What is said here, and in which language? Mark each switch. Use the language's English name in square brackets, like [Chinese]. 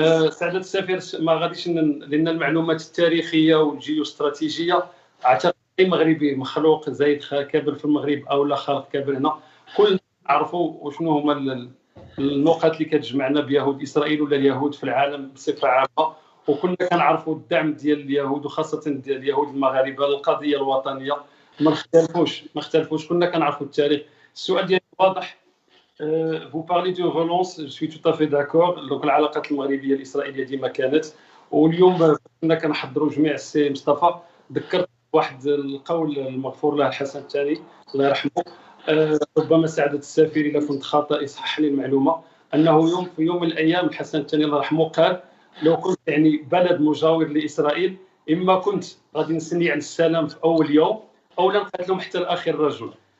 [Arabic] سعادة السفير، ما غاديش لان المعلومات التاريخيه والجيوستراتيجيه اعتقد اي مغربي مخلوق زايد كابر في المغرب او لا خالق كابر هنا كلنا نعرفوا وشنو هما النقط اللي كتجمعنا بيهود اسرائيل ولا اليهود في العالم بصفه عامه. وكنا كنعرفوا الدعم ديال اليهود وخاصه ديال اليهود المغاربه للقضيه الوطنيه. ما نختلفوش كنا كنعرفوا التاريخ. السؤال ديالي واضح. [French] Vous parlez de relance, je suis tout à fait d'accord. [Arabic] Donc العلاقات المغربيه الاسرائيليه ديما كانت، واليوم كنا كنحضروا جميع السي مصطفى ذكرت واحد القول المغفور له الحسن الثاني الله يرحمه. ربما سعادة السفير الا كنت خاطئ يصحح لي المعلومه، انه في يوم من الايام الحسن الثاني الله يرحمه قال لو كنت يعني بلد مجاور لاسرائيل اما كنت غادي نسني على السلام في اول يوم او لا نقتلهم حتى لاخر رجل.